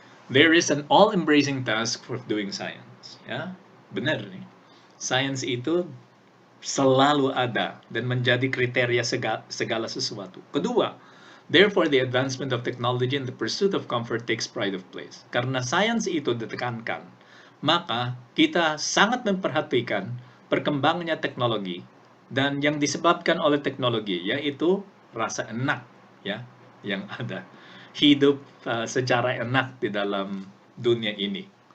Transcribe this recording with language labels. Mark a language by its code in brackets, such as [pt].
[en] There is an all-embracing task for doing science. [id] Ya, benar nih. Science itu selalu ada dan menjadi kriteria segala sesuatu. Kedua, [en] therefore the advancement of technology and the pursuit of comfort takes pride of place. [id] Karena science itu ditekankan, maka kita sangat memperhatikan perkembangannya teknologi dan yang disebabkan oleh teknologi yaitu rasa enak ya yang ada, hidup secara enak di dalam dunia ini.